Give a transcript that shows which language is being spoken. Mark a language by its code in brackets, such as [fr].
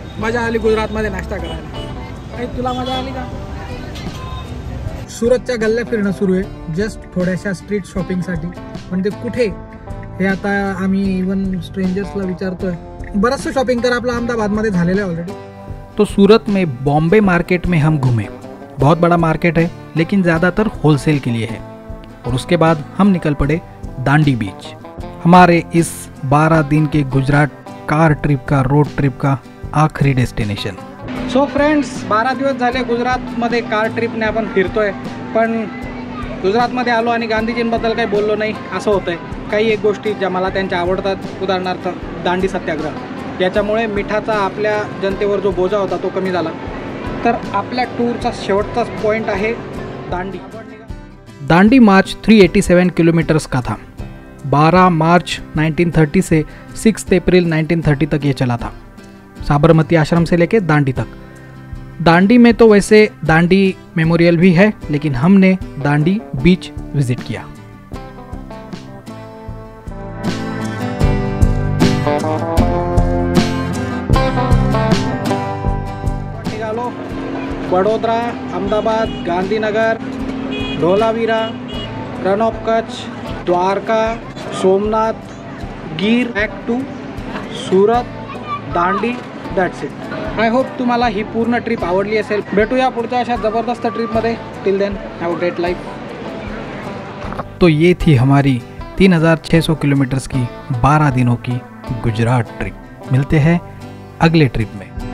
[mr] मजा आली गुजरातमध्ये नाश्ता करायला. काही तुला मजा आली का? सुरतच्या गल्ल्या फिरणं सुरू आहे जस्ट थोड्याशा स्ट्रीट शॉपिंगसाठी. पण ते कुठे हे आता आम्ही इवन स्ट्रेंजर्सला विचारतोय. बरंचसं शॉपिंग तर आपलं अहमदाबादमध्ये झालेलं आहे ऑलरेडी. [hi] तो सूरत में बॉम्बे मार्केट में हम घूमे. बहुत बड़ा मार्केट है लेकिन ज़्यादातर होलसेल के लिए है. और उसके बाद हम निकल पड़े दांडी बीच. हमारे इस 12 दिन के गुजरात कार ट्रिप का, रोड ट्रिप का आखरी डेस्टिनेशन. [mr] सो फ्रेंड्स, 12 दिवस झाले गुजरातमध्ये कार ट्रिपने आपण फिरतोय. पण गुजरातमध्ये आलो आणि गांधीजींबद्दल काही बोललो नाही असं होतंय. काही एक गोष्टी ज्या मला त्यांच्या आवडतात, उदाहरणार्थ दांडी सत्याग्रह. याच्यामुळे मिठाचा आपल्या जनतेवर जो बोजा होता तो कमी झाला. तर आपल्या टूरचा शेवटचा पॉइंट आहे दांडी. [hi] दांडी मार्च 387 किलोमीटर्स का था. 12 मार्च 1930 से 6 अप्रैल 1930 तक ये चला था. साबरमती आश्रम से लेके दांडी तक. दांडी में तो वैसे दांडी मेमोरियल भी है, लेकिन हमने दांडी बीच विजिट किया. [mr] निघालो Vadodara, Ahmedabad, Gandhinagar, Dholavira, run of Kutch, Dwarka, Somnath, Gir, back to Surat, Dandi. [en] That's it. I hope [mr] तुम्हाला ही पूर्ण ट्रिप आवडली असेल. भेटूया पुढच्या अशा जबरदस्त ट्रिपमध्ये. [en] Till then have a great life. [hi] तो ये थी हमारी 3600 किलोमीटर्स की 12 दिनों की गुजरात ट्रिप. मिलते हैं अगले ट्रिप में.